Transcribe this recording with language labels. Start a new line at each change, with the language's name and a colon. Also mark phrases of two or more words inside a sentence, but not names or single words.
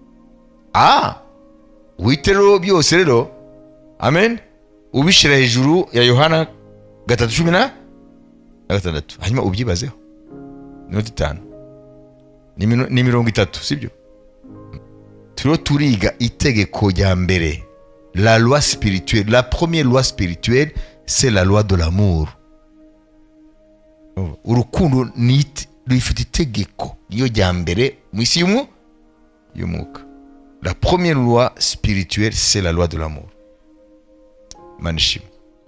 Kinyarwanda: Witero byose rero, amen, ubishira hejuru ya Yohana 3:16 hanyuma ubyibazeho. Minota 5 ni mirongo 3, sibyo? Turiga itegeko rya mbere,
French: la loi spirituelle. La première loi spirituelle, c'est la loi de l'amour.
Kinyarwanda: Urukundo ni rufite itegeko niyo rya mbere mu isi y'umwuka.
French: La première loi spirituelle, c'est la loi de l'amour.
Kinyarwanda: Manishimwe.